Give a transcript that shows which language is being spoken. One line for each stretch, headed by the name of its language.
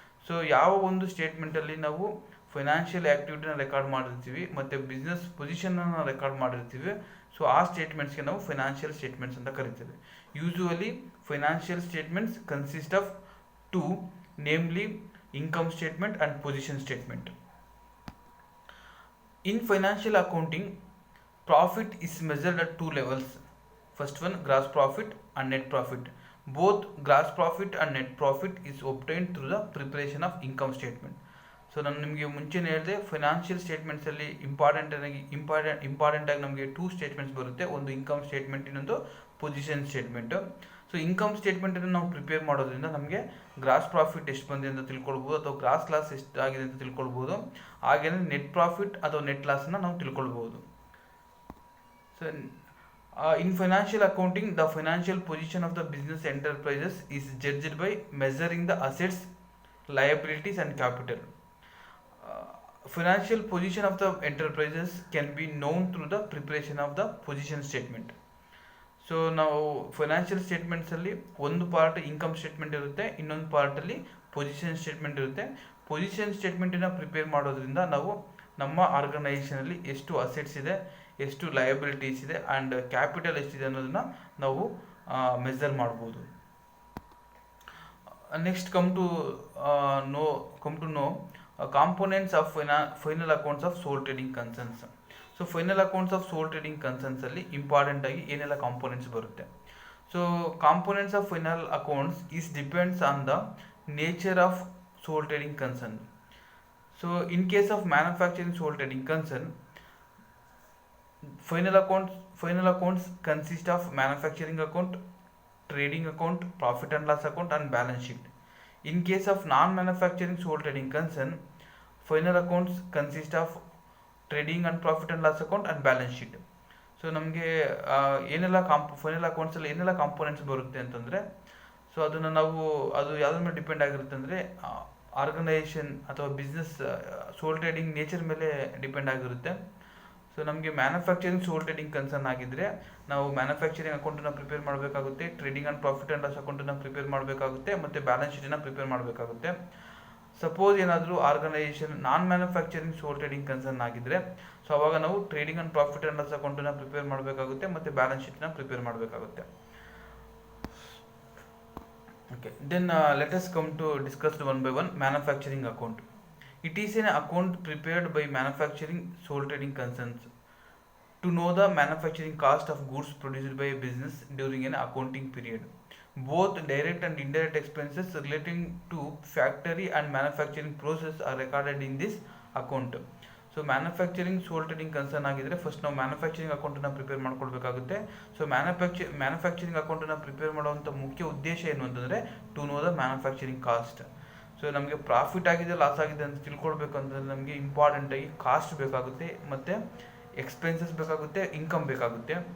Kannada: So ಯಾವ ಒಂದು ಸ್ಟೇಟ್ಮೆಂಟಲ್ಲಿ ನಾವು ಫೈನಾನ್ಷಿಯಲ್ ಆ್ಯಕ್ಟಿವಿಟಿನ ರೆಕಾರ್ಡ್ ಮಾಡಿರ್ತೀವಿ ಮತ್ತು ಬಿಸ್ನೆಸ್ ಪೊಸಿಷನನ್ನು ರೆಕಾರ್ಡ್ ಮಾಡಿರ್ತೀವಿ, ಸೊ ಆ ಸ್ಟೇಟ್ಮೆಂಟ್ಸ್ಗೆ ನಾವು ಫೈನಾನ್ಷಿಯಲ್ ಸ್ಟೇಟ್ಮೆಂಟ್ಸ್ ಅಂತ ಕರಿತೇವೆ.
English: Usually financial statements consist of two, namely income statement and position statement. In financial accounting, profit is measured at two levels. First one, gross profit and net profit. Both gross profit and net profit is obtained through the preparation of income statement.
Kannada: So ನಾನು ನಿಮಗೆ ಮುಂಚೆನೇ ಹೇಳಿದೆ, financial ಸ್ಟೇಟ್ಮೆಂಟ್ಸಲ್ಲಿ important ಆಗಿ ನಮಗೆ two statements ಬರುತ್ತೆ. ಒಂದು income statement, ಇನ್ನೊಂದು position statement. So income ಸ್ಟೇಟ್ಮೆಂಟನ್ನು ನಾವು ಪ್ರಿಪೇರ್ ಮಾಡೋದ್ರಿಂದ ನಮಗೆ ಗ್ರಾಸ್ ಪ್ರಾಫಿಟ್ ಎಷ್ಟು ಬಂದಿದೆ ಅಂತ ತಿಳ್ಕೊಳ್ಬೋದು, ಅಥವಾ ಗ್ರಾಸ್ ಲಾಸ್ ಎಷ್ಟು ಆಗಿದೆ ಅಂತ ತಿಳ್ಕೊಳ್ಬೋದು. ಹಾಗೆಯೇ ನೆಟ್ ಪ್ರಾಫಿಟ್ ಅಥವಾ ನೆಟ್ ಲಾಸನ್ನು ನಾವು ತಿಳ್ಕೊಳ್ಬೋದು.
English: So in financial accounting, the financial position of the business enterprises is judged by measuring the assets, liabilities and capital. Financial position of the enterprises can be known through the preparation of the position statement.
Kannada: So ನಾವು financial ಸ್ಟೇಟ್ಮೆಂಟ್ಸಲ್ಲಿ ಒಂದು part income statement ಇರುತ್ತೆ, ಇನ್ನೊಂದು ಪಾರ್ಟಲ್ಲಿ position statement ಇರುತ್ತೆ. Position ಸ್ಟೇಟ್ಮೆಂಟನ್ನು prepare ಮಾಡೋದ್ರಿಂದ ನಾವು ನಮ್ಮ ಆರ್ಗನೈಸೇಷನಲ್ಲಿ ಎಷ್ಟು ಅಸೆಟ್ಸ್ ಇದೆ, ಎಷ್ಟು ಲಯಬಿಲಿಟೀಸ್ ಇದೆ ಆ್ಯಂಡ್ ಕ್ಯಾಪಿಟಲ್ ಎಷ್ಟಿದೆ ಅನ್ನೋದನ್ನು ನಾವು ಮೆಜರ್ ಮಾಡ್ಬೋದು.
English: Next, come to know components of final accounts of sole trading concerns.
Kannada: So
English: final accounts of sole trading concerns
Kannada: ಅಲ್ಲಿ ಇಂಪಾರ್ಟೆಂಟ್ ಆಗಿ ಏನೆಲ್ಲ ಕಾಂಪೋನೆಂಟ್ಸ್ ಬರುತ್ತೆ.
English: So components of final accounts is depends on the nature of sole trading concern. So in case of manufacturing sole trading concern, final accounts consist of manufacturing account, trading account, profit and loss account and balance sheet. In case of non-manufacturing sole trading concern, final accounts consist of trading and profit and loss account and balance sheet.
Kannada: So ನಮಗೆ ಏನೆಲ್ಲ final ಅಕೌಂಟ್ಸಲ್ಲಿ ಏನೆಲ್ಲ components ಬರುತ್ತೆ ಅಂತಂದರೆ, so ಅದನ್ನು ಅದು ಯಾವುದ್ರ ಮೇಲೆ depend ಆಗಿರುತ್ತೆ ಅಂದರೆ ಆರ್ಗನೈಸೇಷನ್ ಅಥವಾ ಬಿಸ್ನೆಸ್ ಸೋಲ್ ಟ್ರೇಡಿಂಗ್ ನೇಚರ್ ಮೇಲೆ ಡಿಪೆಂಡ್ ಆಗಿರುತ್ತೆ. ಸೊ ನಮಗೆ ಮ್ಯಾನುಫ್ಯಾಕ್ಚರಿಂಗ್ ಸೋಲ್ ಟ್ರೇಡಿಂಗ್ ಕನ್ಸರ್ನ್ ಆಗಿದ್ದರೆ ನಾವು ಮ್ಯಾನುಫ್ಯಾಕ್ಚರಿಂಗ್ ಅಕೌಂಟನ್ನು ಪ್ರಿಪೇರ್ ಮಾಡಬೇಕಾಗುತ್ತೆ, trading and profit and loss ಅಕೌಂಟನ್ನು ಪ್ರಿಪೇರ್ ಮಾಡಬೇಕಾಗುತ್ತೆ ಮತ್ತು ಬ್ಯಾಲೆನ್ಸ್ ಶೀಟನ್ನು ಪ್ರಿಪೇರ್ ಮಾಡಬೇಕಾಗುತ್ತೆ. ಸಪೋಸ್ ಏನಾದರೂ ಆರ್ಗನೈಸೇಷನ್ ನಾನ್ ಮ್ಯಾನುಫ್ಯಾಕ್ಚರಿಂಗ್ ಸೋಲ್ ಟ್ರೇಡಿಂಗ್ ಕನ್ಸರ್ನ್ ಆಗಿದ್ದರೆ, ಸೊ ಅವಾಗ ನಾವು trading and profit and loss ಅಕೌಂಟನ್ನು ಪ್ರಿಪೇರ್ ಮಾಡಬೇಕಾಗುತ್ತೆ ಮತ್ತು ಬ್ಯಾಲೆನ್ಸ್ ಶೀಟನ್ನು ಪ್ರಿಪೇರ್ ಮಾಡಬೇಕಾಗುತ್ತೆ.
English: Okay, then let us come to discuss one by one manufacturing account. It is an account prepared by manufacturing sole trading concerns to know the manufacturing cost of goods produced by a business during an accounting period. Both direct and indirect expenses relating to factory and manufacturing process are recorded in this account.
Kannada: So manufacturing soul trading concern ಆಗಿದ್ದರೆ first ನಾವು manufacturing ಅಕೌಂಟನ್ನು prepare ಮಾಡ್ಕೊಳ್ಬೇಕಾಗುತ್ತೆ. So manufacturing ಅಕೌಂಟನ್ನು prepare ಮಾಡುವಂಥ ಮುಖ್ಯ ಉದ್ದೇಶ ಏನು ಅಂತಂದರೆ
English: To know the manufacturing cost.
Kannada: So ನಮಗೆ ಪ್ರಾಫಿಟ್ ಆಗಿದೆ ಲಾಸ್ ಆಗಿದೆ ಅಂತ ತಿಳ್ಕೊಳ್ಬೇಕು ಅಂತಂದರೆ ನಮಗೆ ಇಂಪಾರ್ಟೆಂಟಾಗಿ ಕಾಸ್ಟ್ ಬೇಕಾಗುತ್ತೆ ಮತ್ತು ಎಕ್ಸ್ಪೆನ್ಸಸ್ ಬೇಕಾಗುತ್ತೆ, ಇನ್ಕಮ್ ಬೇಕಾಗುತ್ತೆ.